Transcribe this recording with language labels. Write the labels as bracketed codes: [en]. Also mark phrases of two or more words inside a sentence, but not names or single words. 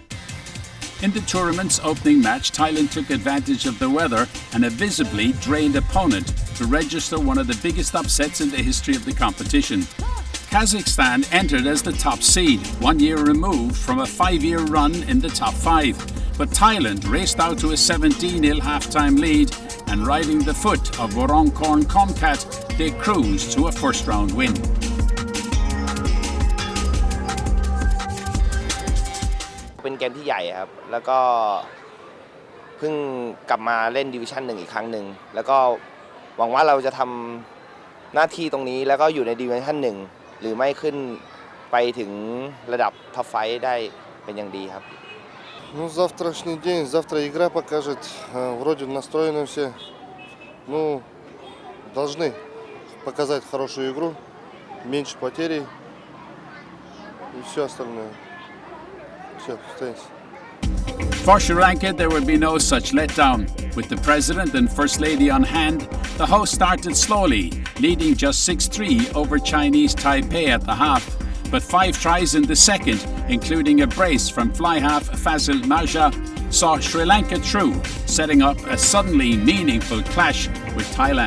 [en] In the tournament's opening match, Thailand took advantage of the weather and a visibly drained opponent to register one of the biggest upsets in the history of the competition. Kazakhstan entered as the top seed, 1 year removed from a 5-year run in the top 5. But Thailand raced out to a 17-0 halftime lead, and riding the foot of Vorongkorn Komkat, they cruised to a first-round win. [th] เป็นเกมที่ใหญ่ครับแล้วก็เพิ่งกลับมาเล่นดิวิชั่น1อีกครั้งหนึ่งแล้วก็หวังว่าเราจะทำหน้าที่ตรงนี้แล้วก็อยู่ในดิวิชั่น1หรือไม่ขึ้นไปถึงระดับท็อปไฟว์ได้เป็นอย่างดีครับ [ru] Ну, завтрашний день, завтра игра покажет. Вроде настроены все. Ну, должны показать хорошую игру, меньше потерь и все остальное. [en] For Sri Lanka, there would be no such letdown. With the President and First Lady on hand, the host started slowly, leading just 6-3 over Chinese Taipei at the half. But 5 tries in the second, including a brace from fly half Fazil Marja, saw Sri Lanka through, setting up a suddenly meaningful clash with Thailand.